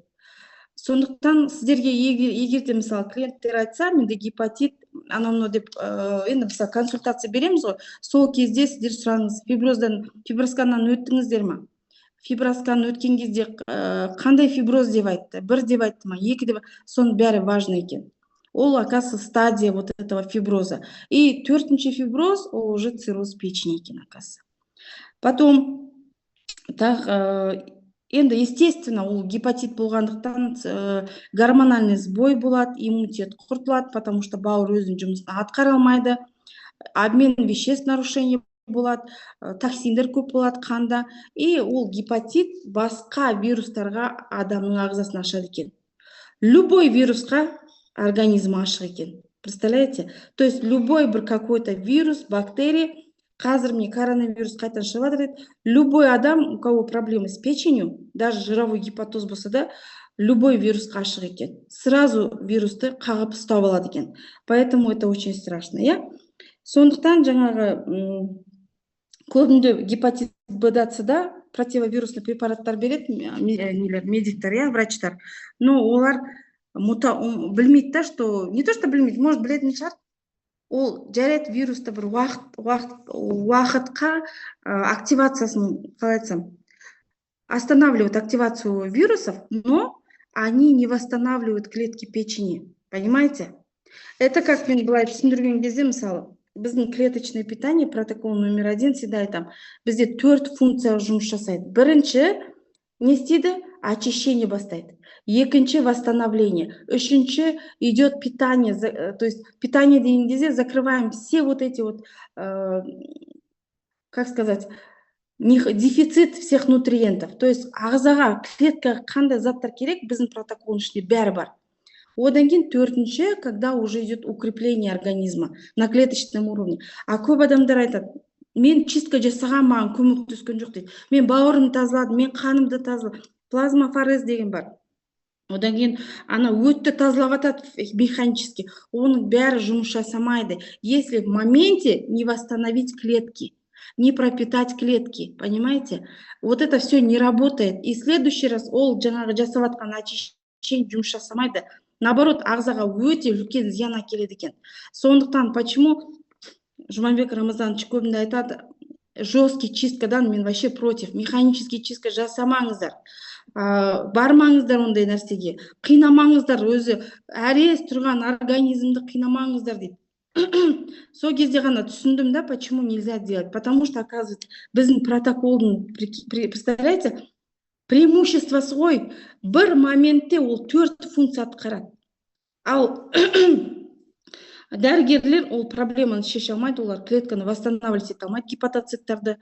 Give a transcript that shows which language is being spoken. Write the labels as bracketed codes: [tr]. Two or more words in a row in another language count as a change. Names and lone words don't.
[kk] Сондықтан сіздерге егер де мысалы клиенттер айтса, менде гепатит, анау деп енді мысалы консультация береміз ғой, сол кезде сіздер сұраңыз, фибросканнан өттіңіздер ма? Фиброскан өткен кезде қандай фиброз деп айтты? Бір деп айтты ма? Екі деп? Соның бәрі важно екен. Ол, [ru] оказывается, стадия вот этого фиброза. [kk] И төртінші фиброз, ол [ru] уже цирроз печени [kk] екен, оказывается. Потом, енді, естественно, ол гепатит болғандықтан [ru] гормональный сбой [kk] болады, иммунитет құртылады, [ru] потому что [kk] бауыр өзінің жұмысын атқара алмайды, [ru] обмен веществ нарушение [kk] болады, токсиндер көп болады қанда, и ол гепатит басқа вирустарға адамның ағзасын ашады екен. Любой вирусқа организм ашық екен. [ru] Представляете? То есть любой бір какой-то вирус, бактерия, қазір мне коронавирус [kk] қайтан шығып жатыр, [ru] любой адам, у кого проблемы с печенью, даже жировой гепатоз [kk] болса да, [ru] любой [kk] вирусқа ашық екен. Сразу вирусты қағып ұстап алады екен. [ru] Поэтому это очень страшно, я? [kk] Сондықтан жаңағы көбінде гепатит Б-да противовирусный препараттар береді медиктер, я, врачтар. Но олар білмейді да, [ru] что не то, что білмейді, может [kk] білетін шығар. Ол жарайды вирусты бір уақытқа активациясын, қалай айтсам, [ru] останавливают активацию вирусов, но они не восстанавливают клетки печени. Понимаете? Это как [kk] мен былай түсіндірген кезде, мысалы, біздің [ru] клеточное питание, протокол номер [kk] 1, всегда айтам, бізде 4 функция жұмыс жасайды. Бірінші не істейді? Очищение бастайды. Екінші восстановление. [ru] Үшінші идет питание. То есть питание [kk] деген кезде [ru] закрываем все вот эти вот, как сказать, дефицит всех нутриентов. [kk] То есть ағзаға, клеткаға қандай заттар керек, біздің протоколдың ішінде бәрі бар. Одан кейін төртінші, [ru] когда уже идет укрепление организма на клеточном уровне. [kk] А көп адамдар айтады, мен чистка жасаған, маған көмектескен жоқ дейді. Мен бауырымды тазаладым, мен қанымды тазаладым. Плазмафорез деген бар. Одан кейін ана өтті тазалап атады механически. Оның бәрі жұмыс жасамайды. [ru] Если в моменте не восстановить клетки, не пропитать клетки, понимаете? Вот это все не работает. И в следующий раз [kk] ол жаңағы жасап атқан [ru] очищение [kk] жұмыс жасамайды. Наоборот, ағзаға өте үлкен зиян әкеледі екен. Сондықтан почему Жұманбек Рамазанович көбінде айтады, жесткий чисткадан мен [ru] вообще против. [kk] Механический чистка жасамаңыздар. Бармаңыздар ондай нәрсеге. Қинамаңыздар, өзі әрес тұрған организмді қинамаңыздар дейді. Сол кезде ғана түсіндім да, [ru] почему нельзя делать. Потому что, оказывается, [kk] біздің протоколдың, представляете, преимуществосы ғой, бір моментте ол 4 функция атқарады. Ал дәрігерлер ол проблеманы шеше алмайды, олар клетканы восстанавливать ете алмайды, гепатоциттарды.